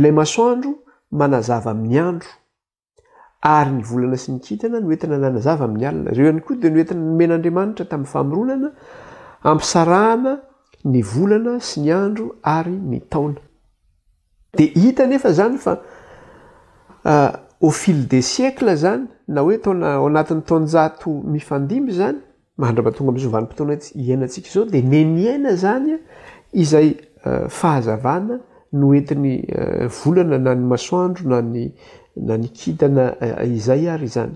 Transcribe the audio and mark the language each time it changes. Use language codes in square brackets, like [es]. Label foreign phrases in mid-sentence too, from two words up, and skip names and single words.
[mg] Ilay masoandro manazava amin'ny andro ary ny volana sy ny kintana no entina nanazava amin'ny alina. Ireo ihany koa dia no entina nomen'Andriamanitra tamin'ny famoronana ampisarahana ny volana sy ny andro ary ny taona. Dia hita nefa zany fa [fr] au fil des siècles [mg] zany na hoe ao anatin'ny taonjato mifandimby zany mandrapatonga amin'izao vanim-potoana iainantsika izao dia neniaina zany izay fahazavana no entin'ny volana na ny masoandro na ny kintana izay ary zany.